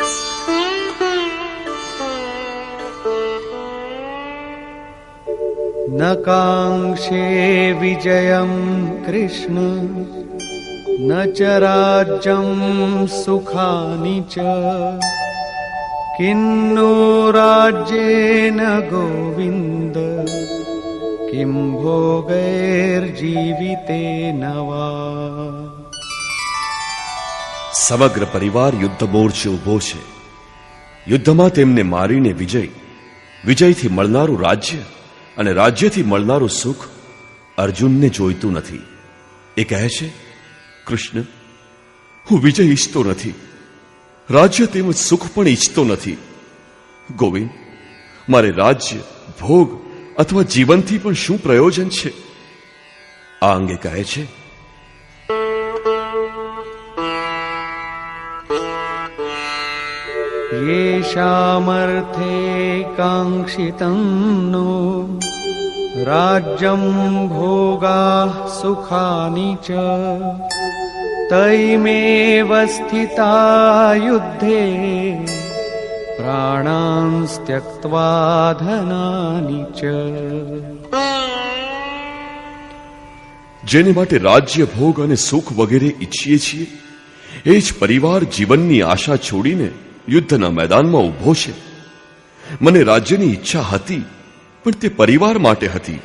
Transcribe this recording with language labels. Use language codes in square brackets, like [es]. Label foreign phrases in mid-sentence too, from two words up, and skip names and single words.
[sa] ન न काङ्क्षे विजयं कृष्ण न च राज्यं सुखानि च किन्नो राज्येन गोविन्द किं भोगैर्जीवितेन वा। [gu] સમગ્ર પરિવાર યુદ્ધ મોરચે ઉભો છે. યુદ્ધમાં તેમને મારીને વિજયથી મળનારું રાજ્ય અને રાજ્યથી મળનારું સુખ અર્જુનને જોઈતું નથી. એ કહે છે, કૃષ્ણ, હું વિજય ઈચ્છતો નથી, રાજ્ય તેમજ સુખ પણ ઈચ્છતો નથી. ગોવિંદ, મારે રાજ્ય, ભોગ અથવા જીવનથી પણ શું પ્રયોજન છે? આ અંગે કહે છે, [sa] येषामर्थे काङ्क्षितं नो राज्यं भोगाः सुखानि च तैमेव स्थिता युद्धे प्राणांस् त्यक्त्वा धनानि च। [gu] જેને માટે રાજ્ય, ભોગ અને સુખ વગેરે ઈચ્છીએ છીએ એ જ પરિવાર જીવનની આશા છોડીને યુદ્ધના મેદાનમાં ઊભો છે. મને રાજ્યની ઈચ્છા હતી, પણ તે પરિવાર માટે હતી.